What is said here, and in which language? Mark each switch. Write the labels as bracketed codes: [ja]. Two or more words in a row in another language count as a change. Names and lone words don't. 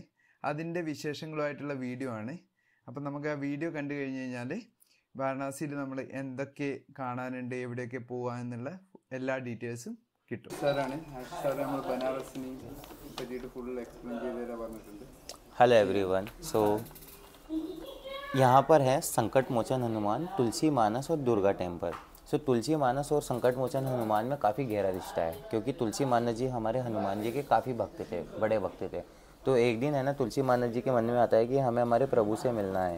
[ml] അതിൻ്റെ വിശേഷങ്ങളുമായിട്ടുള്ള വീഡിയോ ആണ്. അപ്പം നമുക്ക് ആ വീഡിയോ കണ്ടു കഴിഞ്ഞ് കഴിഞ്ഞാൽ വാരണാസിയിൽ നമ്മൾ എന്തൊക്കെ കാണാനുണ്ട്, എവിടെയൊക്കെ പോകാം എന്നുള്ള എല്ലാ ഡീറ്റെയിൽസും കിട്ടും. സാറാണ് നമ്മൾ ബനാറസിനെ പറ്റിയിട്ട് [en] full explain [ml] ചെയ്ത് തരാൻ പറഞ്ഞിട്ടുണ്ട്. [en] Hello everyone. [hi] सो यहाँ पर है संकट मोचन हनुमान, तुलसी मानस और दुर्गा टेम्पल. सो तुलसी मानस और संकट मोचन हनुमान में काफ़ी गहरा रिश्ता है, क्योंकि तुलसी मानस जी हमारे हनुमान जी के काफ़ी भक्त थे, बड़े भक्त थे. तो एक दिन है ना, तुलसी मानस जी के मन में आता है कि हमें हमारे प्रभु से मिलना है.